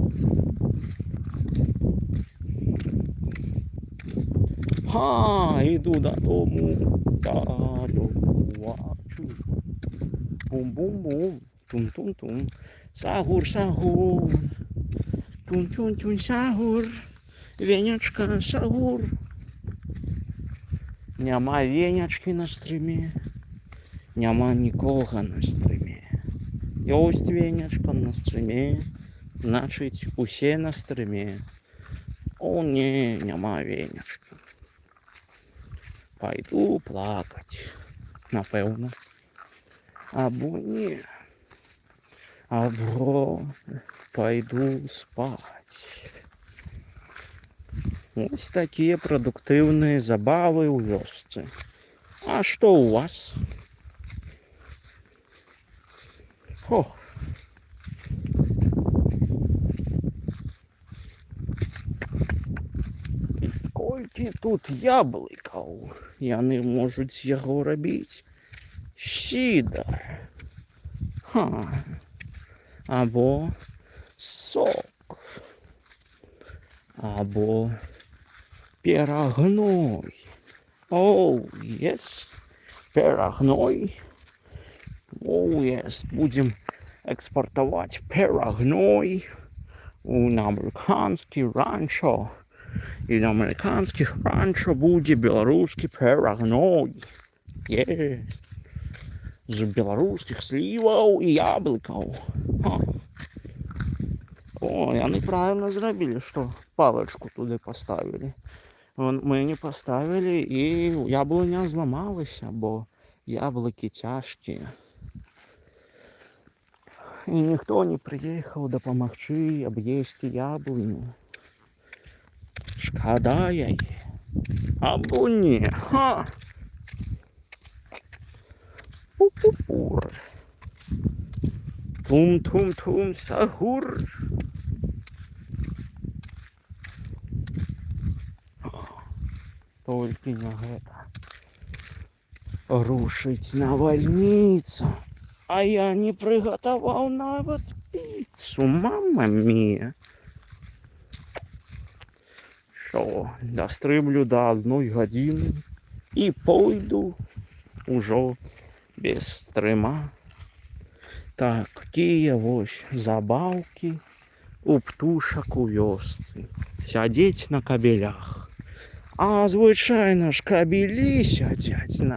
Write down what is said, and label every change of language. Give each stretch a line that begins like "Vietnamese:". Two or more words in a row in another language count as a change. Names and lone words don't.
Ukrainian: Іду додому. Бум-бум-бум. Тум-тум-тум. Сагур, сагур. Тум-тум-тум, сагур.
Belarusian: Венячка, сагур. Няма венячки на стрімі. Няма нікога на стрімі. Ёсць венячка на стрімі. Значить, усе на стрімі. О, не, няма венячки.
Russian: Пойду плакать. Напевно.
Belarusian: Або не. Або пойду спать.
Russian: Ось такие продуктивные забавы
Belarusian: у вёсцы.
Russian: А что у вас? Ох.
Belarusian: Колькі тут яблыкаў, яны можуць яго рабіць сідар. Або сок. Або перагной. Оу, yes, перагной.
Russian: Оу, yes, будем экспортовать перагной на американский ранчо.
Belarusian: І на американских ранчо буде беларускі перагной. З беларускіх сліваў і яблыкаў. О, яны правильно зрабілі, што палачку туды паставілі. Мы не паставілі, і яблыня зламалася, бо яблыкі цяжкія. І ніхто не прыехаў дапамагчы аб'есці яблыню. Шкада яе. Або не. Пу-пу-пур. Тум-тум-тум, сагур. Толькі не гэта. Рушыць навальніца. А я не прыгатаваў нават піцу, мама мія. Що, дастрымлю до 1 гадзіны і пойду ужо без стрыма. Так, такія вось забаўкі у птушак у вёсцы. Сядзець на кабелях. А звычайна ж кабелі сядзяць на...